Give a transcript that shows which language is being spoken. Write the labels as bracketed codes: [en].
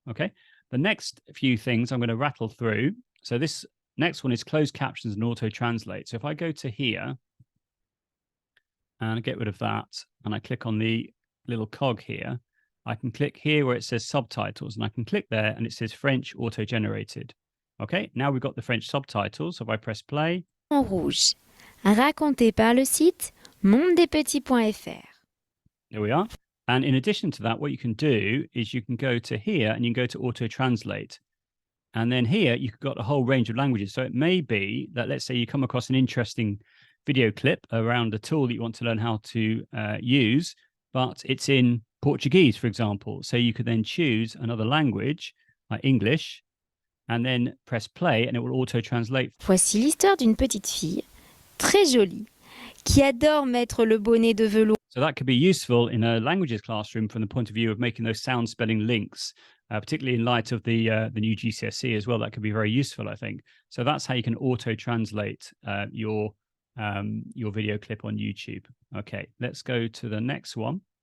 [en] Okay, the next few things I'm going to rattle through. So this next one is closed captions and auto translate. So if I go to here and I get rid of that and I click on the little cog here, I can click here where it says subtitles, and I can click there and it says French auto generated. Okay, now we've got the French subtitles. So if I press play. [fr] En rouge, raconté par le site mondespetits.fr. [en] There we are. And in addition to that, what you can do is you can go to here and you can go to auto translate. And then here you've got a whole range of languages. So it may be that, let's say you come across an interesting video clip around a tool that you want to learn how to use, but it's in Portuguese, for example. So you could then choose another language, like English, and then press play and it will auto-translate. [fr] Voici l'histoire d'une petite fille, très jolie, qui adore mettre le bonnet de velours. [en] So that could be useful in a languages classroom from the point of view of making those sound spelling links, particularly in light of the new GCSE as well. That could be very useful, I think. So that's how you can auto-translate your video clip on YouTube. Okay, let's go to the next one.